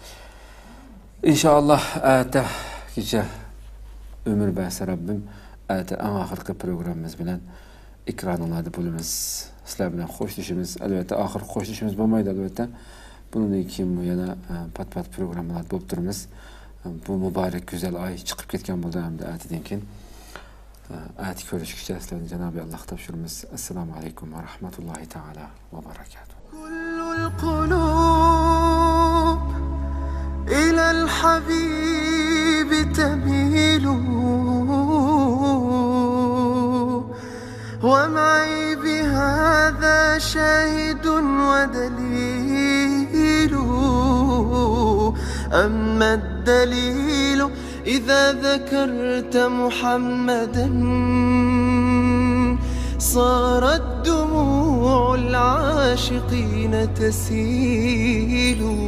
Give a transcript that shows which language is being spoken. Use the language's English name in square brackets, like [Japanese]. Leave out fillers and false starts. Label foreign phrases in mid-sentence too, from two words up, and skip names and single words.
[Uzbek] İnşallah ata kecha ömür bersa Rabbim ata eng oxirgi programmamiz bilan ekranlarda bo'lamiz. Sizlar bilan xo'shlashimiz, albatta oxir xo'shlashimiz bo'lmaydi albatta. Bundan keyin yana pat-pat programmalar bo'lib turamiz. Bu mübarek güzel ay chiqib ketgan bo'ldi hamda atidan keyin. Ati ko'rishguncha sizlarni Janobi Alloh topshiramiz. Assalomu alaykum va rahmatullohi taala va barakatuh. [Arabic] كل القلوب إلى الحبيب تميل ومعي بهذا شاهد ودليل أما الدليل إذا ذكرت محمدا صارت دموع العاشقين تسيل